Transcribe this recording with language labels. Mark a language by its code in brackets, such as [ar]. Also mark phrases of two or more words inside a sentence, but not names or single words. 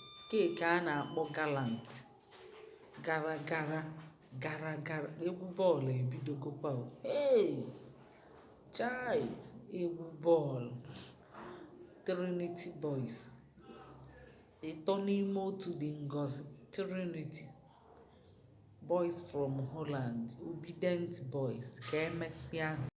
[ig] Ke ka a na-akpọ galant. Gara gara, gara gara. Egwu bọọlụ ebidogokwa o. Hey! Chai! Egwu bọọlụ. Trinity Boys. Ịtọ n'ime otu dị ngọzi. Trinity. [en] Boys from Holland. Obedient Boys. [ig] Ka emesịa.